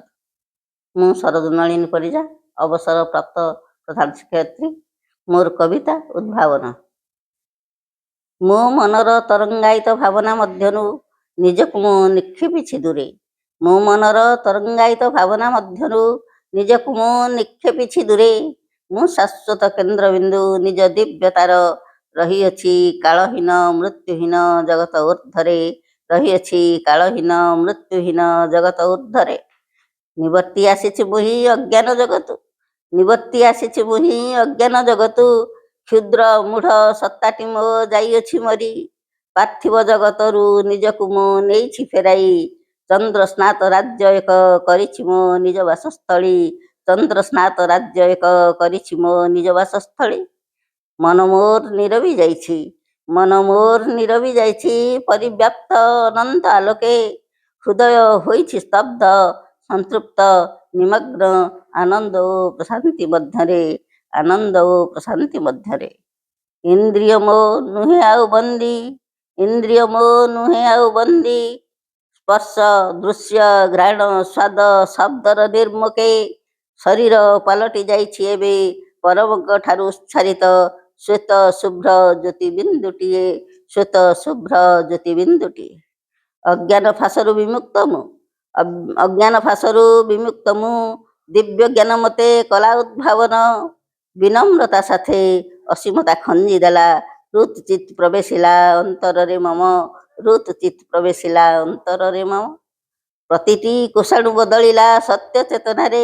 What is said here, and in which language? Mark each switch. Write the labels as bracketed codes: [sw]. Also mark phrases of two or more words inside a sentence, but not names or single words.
[or] ମୁଁ ଶରଦନଳିନୀ ପରିଜା, ଅବସର ପ୍ରାପ୍ତ ପ୍ରଧାନ ଶିକ୍ଷୟିତ୍ରୀ। ମୋର କବିତା ଉଦ୍ଭାବନ। ମୋ ମନର ତରଙ୍ଗାୟିତ ଭାବନା ମଧ୍ୟନୁ ନିଜକୁ ମୁଁ ନିକ୍ଷେପିଛି ଦୂରେ। ମୋ ମନର ତରଙ୍ଗାୟିତ ଭାବନା ମଧ୍ୟନୁ ନିଜକୁ ମୁଁ ନିକ୍ଷେପିଛି ଦୂରେ। ମୁଁ ଶାଶ୍ୱତ କେନ୍ଦ୍ରବିନ୍ଦୁ ନିଜ ଦିବ୍ୟତାର ରହିଅଛି କାଳହୀନ ମୃତ୍ୟୁହୀନ ଜଗତ ଊର୍ଦ୍ଧ୍ୱରେ। ରହିଅଛି କାଳହୀନ ମୃତ୍ୟୁହୀନ ଜଗତ ଊର୍ଦ୍ଧ୍ୱରେ। ନିବର୍ତ୍ତି ଆସିଛି ମୁହିଁ ଅଜ୍ଞାନ ଜଗତୁ। ନିବର୍ତ୍ତି ଆସିଛି ମୁହିଁ ଅଜ୍ଞାନ ଜଗତୁ। କ୍ଷୁଦ୍ର ମୂଢ଼ ସତ୍ତାଟି ମୋ ଯାଇଅଛି ମରି। ପାର୍ଥିବ ଜଗତରୁ ନିଜକୁ ମୋ ନେଇଛି ଫେରାଇ। ଚନ୍ଦ୍ର ସ୍ନାତ ରାଜ୍ୟ ଏକ କରିଛି ମୋ ନିଜ ବାସସ୍ଥଳୀ। ଚନ୍ଦ୍ର ସ୍ନାତ ରାଜ୍ୟ ଏକ କରିଛି ମୋ ନିଜ ବାସସ୍ଥଳୀ। ମନ ମୋର ନୀରବି ଯାଇଛି। ମନ ମୋର ନୀରବି ଯାଇଛି ପରିବ୍ୟାପ୍ତ ଅନନ୍ତ ଆଲୋକେ। ହୃଦୟ ହୋଇଛି ସ୍ତବ୍ଧ ସନ୍ତୃପ୍ତ ନିମଗ୍ନ ଆନନ୍ଦ ଓ ପ୍ରଶାନ୍ତି ମଧ୍ୟରେ। ଆନନ୍ଦ ଓ ପ୍ରଶାନ୍ତି ମଧ୍ୟରେ। ଇନ୍ଦ୍ରିୟ ମୋ ନୁହେଁ ଆଉ ବନ୍ଦୀ। ଇନ୍ଦ୍ରିୟ ମୋ ନୁହେଁ ଆଉ ବନ୍ଦୀ। ସ୍ପର୍ଶ ଦୃଶ୍ୟ ଘ୍ରାଣ ସ୍ୱାଦ ଶବ୍ଦର ନିର୍ମୁଖେ। ଶରୀର ପଲଟି ଯାଇଛି ଏବେ ପରମଙ୍କ ଠାରୁ ଉଚ୍ଚାରିତ ଶ୍ୱେତ ଶୁଭ୍ର ଜ୍ୟୋତିବିନ୍ଦୁଟିଏ। ଶ୍ୱେତ ଶୁଭ୍ର ଜ୍ୟୋତିବିନ୍ଦୁଟିଏ। ଅଜ୍ଞାନ ଫାସରୁ ବିମୁକ୍ତ ମୁଁ। ଅଜ୍ଞାନ ଫାସରୁ ବିମୁକ୍ତ ମୁଁ। ଦିବ୍ୟ ଜ୍ଞାନ ମତେ କଲା ଉଦ୍ଭାବନ। ବିନମ୍ରତା ସାଥେ ଅସୀମତା ଖଞ୍ଜି ଦେଲା। ଋତ ଚିତ ପ୍ରବେଶିଲା ଅନ୍ତର ରେ ମମ। ଋତ ଚିତ ପ୍ରବେଶିଲା ଅନ୍ତର ରେ ମମ। ପ୍ରତିଟି କୋଷାଣୁ ବଦଳିଲା ସତ୍ୟ ଚେତନାରେ।